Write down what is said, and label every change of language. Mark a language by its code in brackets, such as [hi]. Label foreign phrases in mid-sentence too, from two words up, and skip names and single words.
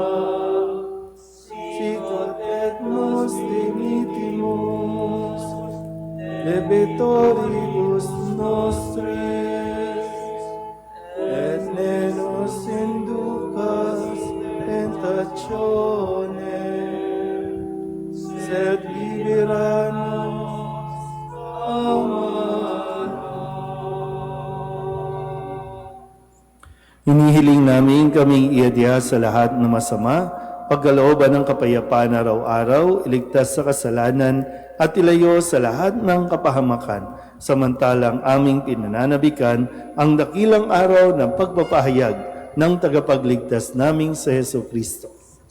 [la] sicut et nos dimittimus debitoribus nostris, et ne nos inducas tentationem, sed libera nos a malo. [tl] Hinihiling namin kaming iadya sa lahat ng masama, pagkalooban ng kapayapaan araw-araw, iligtas sa kasalanan at ilayo sa lahat ng kapahamakan, samantalang aming pinananabikan ang dakilang araw ng pagpapahayag ng tagapagligtas naming sa Hesus Kristo.